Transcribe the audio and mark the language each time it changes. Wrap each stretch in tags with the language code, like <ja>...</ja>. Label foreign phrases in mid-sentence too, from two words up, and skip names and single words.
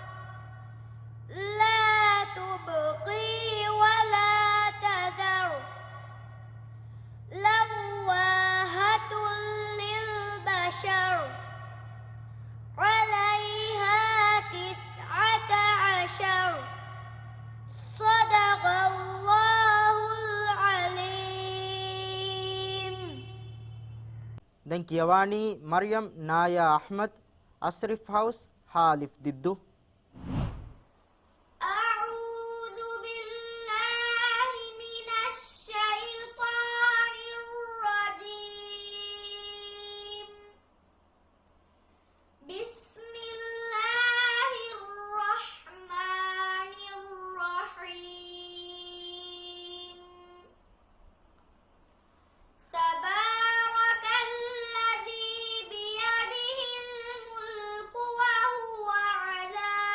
<ar>لا تبقي ولا تذر لواهة للبشر عليها 19 صدق الله العليم</ar> <dv>den kiyawani Maryam Naya Ahmad Asrif House Halif Diddu</dv> <ar>أعوذ بالله من الشيطان الرجيم بسم الله الرحمن الرحيم تبارك الذي بيده الملك وهو على</ar>